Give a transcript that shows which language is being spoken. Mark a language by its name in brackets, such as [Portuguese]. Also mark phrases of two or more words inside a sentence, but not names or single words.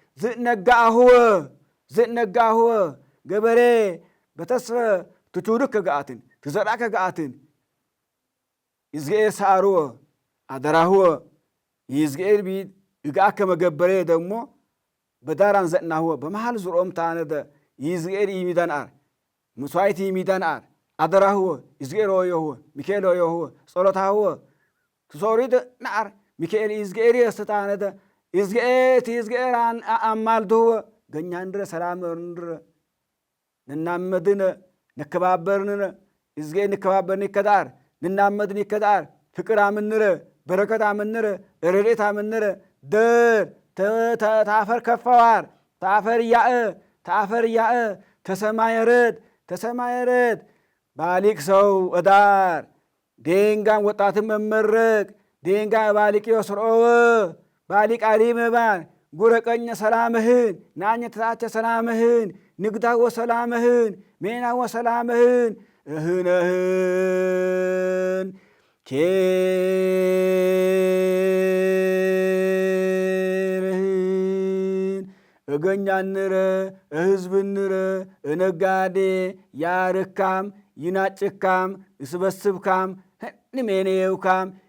[Sebat Bet Gurage] ዝእነጋህወ ገበሬ በተስፈ ትቹድከ ገአትን ትዘራከ ገአትን izgeer ሳርወ አደራህወ izgeer ቢድ እጋከ መገበሬ ደግሞ በዳራን ዘናህወ በመሃል ዙሮም ታነደ izgeer ይሚዳንአር ሙሳይት ይሚዳንአር አደራህወ izgeer ዮህወ ሚካኤል ዮህወ ጸሎታህወ ትሶሪድ ናር ሚካኤል izgeer የስታነደ izgeer አማልዶህወ ገኛን ድረ ሰላም እንድረ ንናመድነ ነከባበርነ izgeer ንከባበርነ ይከዳር ንናመድን ይከዳር ፍቅር አምንረ በረከት አምንረ ረድኤት አምንረ ደር ታፈር ከፈዋር ታፈር ያእ ተሰማየረድ ባሊቅ ሰው እዳር ዴንጋን ወጣትን መመረቅ ዴንጋ ባሊቅ የስርኦወ ባሊቅ አሊመባን ጉረቀኘ ሰላምህን ናኘታቸ ሰላምህን ንግዳወ ሰላምህን ሜናወ ሰላምህን እህነህን ኬርህን እገኛንረ እህዝብንረ እነጋዴ ያርካም ይናጭካም እስበስብካም ንሜኔየውካም